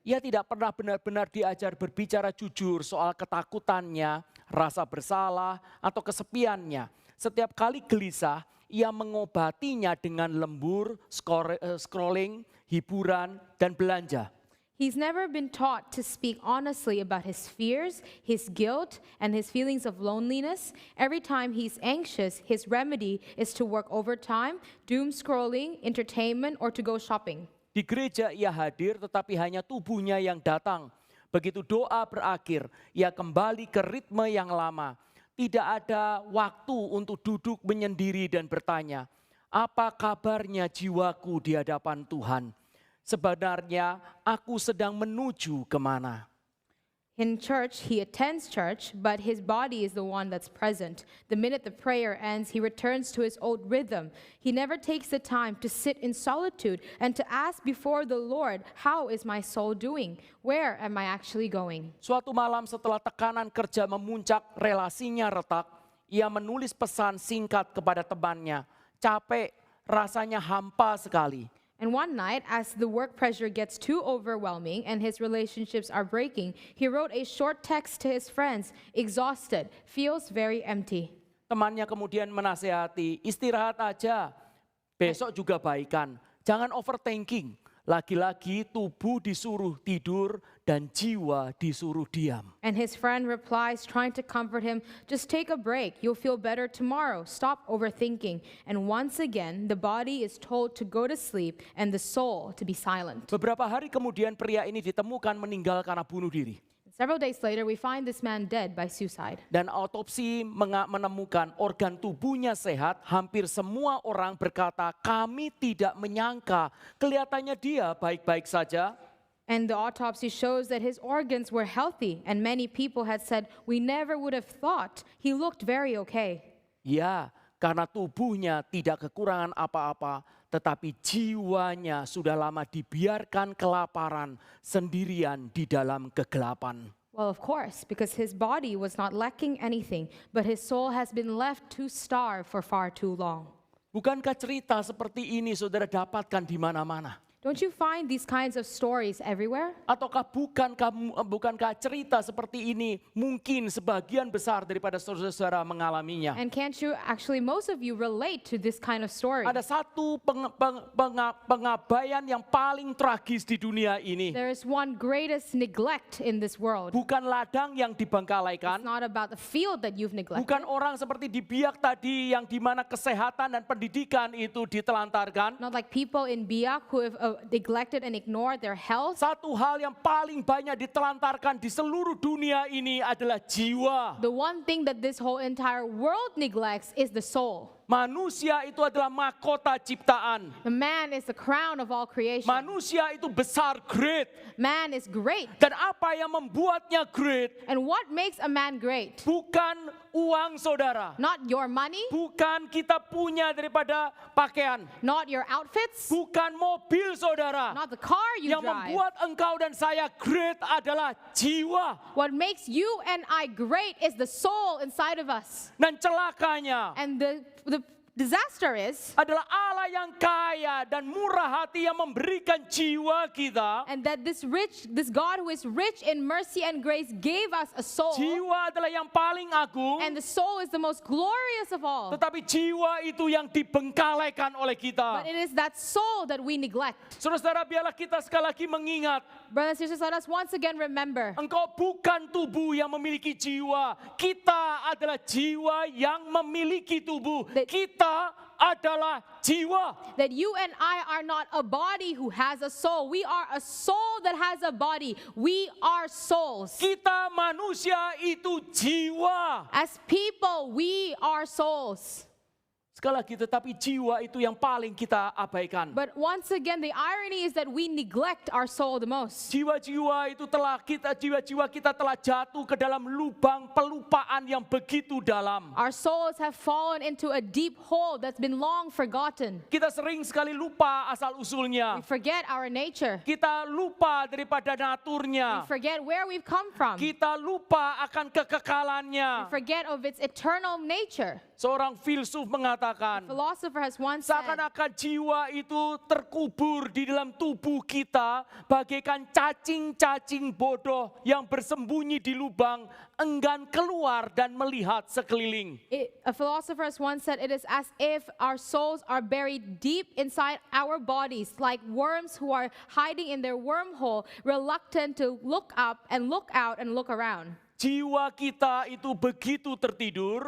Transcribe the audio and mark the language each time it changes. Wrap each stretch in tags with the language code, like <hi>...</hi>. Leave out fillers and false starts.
<id>Ia tidak pernah benar-benar diajar berbicara jujur soal ketakutannya, rasa bersalah, atau kesepiannya. Setiap kali gelisah, ia mengobatinya dengan lembur, scrolling, hiburan, dan belanja.</id> <en>He's never been taught to speak honestly about his fears, his guilt, and his feelings of loneliness. Every time he's anxious, his remedy is to work overtime, doom scrolling, entertainment, or to go shopping.</en> <id>Di gereja ia hadir tetapi hanya tubuhnya yang datang. Begitu doa berakhir, ia kembali ke ritme yang lama. Tidak ada waktu untuk duduk menyendiri dan bertanya, apa kabarnya jiwaku di hadapan Tuhan? Sebenarnya aku sedang menuju kemana?</id> <en>In church, he attends church, but his body is the one that's present. The minute the prayer ends, he returns to his old rhythm. He never takes the time to sit in solitude and to ask before the Lord, how is my soul doing? Where am I actually going?</en> <id>Suatu malam setelah tekanan kerja memuncak, relasinya retak, ia menulis pesan singkat kepada temannya. Capek, rasanya hampa sekali.</id> <en>And one night, as the work pressure gets too overwhelming and his relationships are breaking, he wrote a short text to his friends, exhausted, feels very empty.</en> <id>Temannya kemudian menasehati, istirahat aja, besok juga baikan, jangan overthinking. Lagi-lagi tubuh disuruh tidur dan jiwa disuruh diam.</id> <en>And his friend replies, trying to comfort him, just take a break, you'll feel better tomorrow, stop overthinking. And once again, the body is told to go to sleep and the soul to be silent.</en> <id>Beberapa hari kemudian pria ini ditemukan meninggal karena bunuh diri.</id> <en>Several days later, we find this man dead by suicide.</en> <id>Dan autopsi menemukan organ tubuhnya sehat, hampir semua orang berkata, kami tidak menyangka, kelihatannya dia baik-baik saja.</id> <en>And the autopsy shows that his organs were healthy, and many people had said, "We never would have thought. He looked very okay."</en> <id>Ya, karena tubuhnya tidak kekurangan apa-apa, tetapi jiwanya sudah lama dibiarkan kelaparan sendirian di dalam kegelapan.</id> <en>Well, of course, because his body was not lacking anything, but his soul has been left to starve for far too long.</en> <id>Bukankah cerita seperti ini saudara dapatkan di mana-mana?</id> <en>Don't you find these kinds of stories everywhere?</en> <id>Ataukah bukankah cerita seperti ini mungkin sebagian besar daripada saudara-saudara mengalaminya?</id> <en>And can't you actually, most of you relate to this kind of story?</en> <id>Ada satu pengabaian yang paling tragis di dunia ini.</id> <en>There is one greatest neglect in this world.</en> <id>Bukan ladang yang dibengkalaikan,</id> <en>It's not about the field that you've neglected.</en> <id>bukan orang seperti di Biak tadi yang dimana kesehatan dan pendidikan itu ditelantarkan.</id> <en>Not like people in Biak who have neglected and ignored their health.</en> <id>Satu hal yang paling banyak ditelantarkan di seluruh dunia ini adalah jiwa.</id> <en>The one thing that this whole entire world neglects is the soul.</en> <id>Manusia itu adalah mahkota ciptaan.</id> <en>The man is the crown of all creation.</en> <id>Manusia itu besar, great.</id> <en>Man is great.</en> <id>Dan apa yang membuatnya great?</id> <en>And what makes a man great?</en> <id>Bukan uang saudara.</id> <en>Not your money,</en> <id>Bukan kita punya daripada pakaian.</id> <en>not your outfits,</en> <id>Bukan mobil saudara.</id> <en>not the car you</en> <id>Yang</id> <en>drive.</en> <id>membuat engkau dan saya great adalah jiwa.</id> <en>What makes you and I great is the soul inside of us.</en> <id>Dan celakanya</id> <en>And the disaster is,</en> <id>adalah Allah yang kaya dan murah hati yang memberikan jiwa kita.</id> <en>and that this God who is rich in mercy and grace gave us a soul.</en> <id>Jiwa adalah yang paling agung.</id> <en>And the soul is the most glorious of all.</en> <id>Tetapi jiwa itu yang dibengkalaikan oleh kita.</id> <en>But it is that soul that we neglect.</en> <id>Saudara-saudara, biarlah kita sekali lagi mengingat.</id> <en>Brothers and sisters, let us once again remember.</en> <id>Engkau bukan tubuh yang memiliki jiwa. Kita adalah jiwa yang memiliki tubuh. Kita adalah jiwa.</id> <en>That you and I are not a body who has a soul. We are a soul that has a body. We are souls.</en> <id>Kita manusia itu jiwa.</id> <en>As people, we are souls.</en> <id>Sekali lagi, tetapi jiwa itu yang paling kita abaikan.</id> <en>But once again, the irony is that we neglect our soul the most.</en> <id>Jiwa-jiwa kita telah jatuh ke dalam lubang pelupaan yang begitu dalam.</id> <en>Our souls have fallen into a deep hole that's been long forgotten.</en> <id>Kita sering sekali lupa asal usulnya.</id> <en>We forget our nature.</en> <id>Kita lupa daripada</id> <en>We</en> <id>naturnya.</id> <en>forget where we've come from.</en> <id>Kita lupa akan</id> <en>We</en> <id>kekekalannya.</id> <en>forget of its eternal nature.</en> <id>Seorang filsuf mengatakan,</id> <en>Philosopher has once said,</en> <id>seakan-akan jiwa itu terkubur di dalam tubuh kita bagaikan cacing-cacing bodoh yang bersembunyi di lubang, enggan keluar dan melihat sekeliling.</id> <en>A philosopher has once said, it is as if our souls are buried deep inside our bodies, like worms who are hiding in their wormhole, reluctant to look up and look out and look around.</en> <id>Jiwa kita itu begitu tertidur,</id>